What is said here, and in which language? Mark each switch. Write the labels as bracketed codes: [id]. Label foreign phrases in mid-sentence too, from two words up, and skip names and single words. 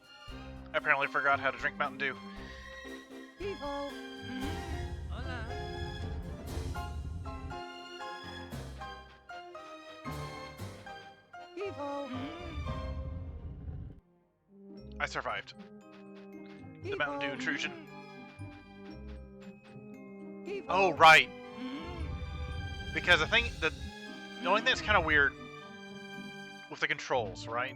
[en] I apparently forgot how to drink Mountain Dew. Heave-ho! Heave-ho! I survived. The Mountain Dew intrusion. Oh, right. Because I think the only thing that's kind of weird with the controls, right?